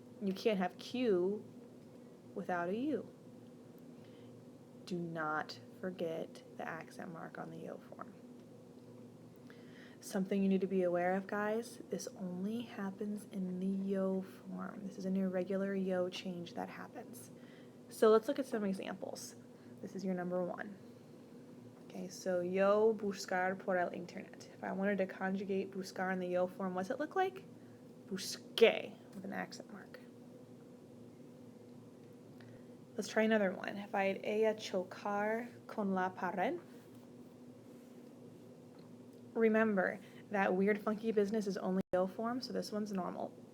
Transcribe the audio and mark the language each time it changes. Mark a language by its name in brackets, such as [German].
[English] You can't have Q without a U. Do not forget the accent mark on the yo form. Something you need to be aware of, guys, this only happens in the yo form. This is an irregular yo change that happens. So let's look at some examples. This is your number 1. [Spanish] Okay, so yo buscar por el internet. [English] If I wanted to conjugate buscar in the yo form, what's it look like? Busqué with an accent mark. Let's try another one. If I had [Spanish] ella chocar con la pared. [English] Remember, that weird funky business is only yo form, so this one's normal.